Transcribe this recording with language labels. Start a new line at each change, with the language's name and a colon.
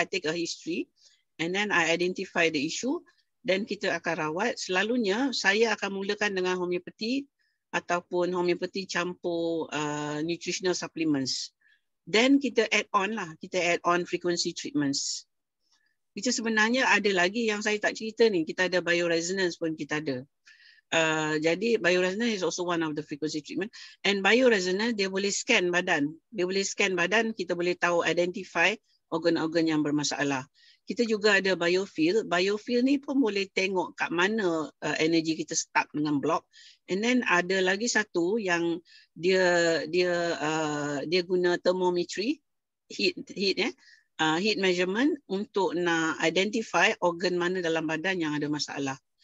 English: I take a history and then I identify the issue.
Malay: Dan kita akan rawat. Selalunya saya akan mulakan dengan homeopati ataupun homeopati campur nutritional supplements. Then kita add on lah. Kita add on frequency treatments. Kita sebenarnya ada lagi yang saya tak cerita ni. Kita ada bioresonance pun kita ada.
English: Jadi bioresonance is also one of the frequency treatment.
Malay: And bioresonance dia boleh scan badan. Dia boleh scan badan, kita boleh tahu identify organ-organ yang bermasalah. Kita juga ada biofield. Biofield ni pun boleh tengok kat mana energi kita stuck dengan block. And then ada lagi satu yang dia guna thermometry, heat measurement untuk nak identify organ mana dalam badan yang ada masalah.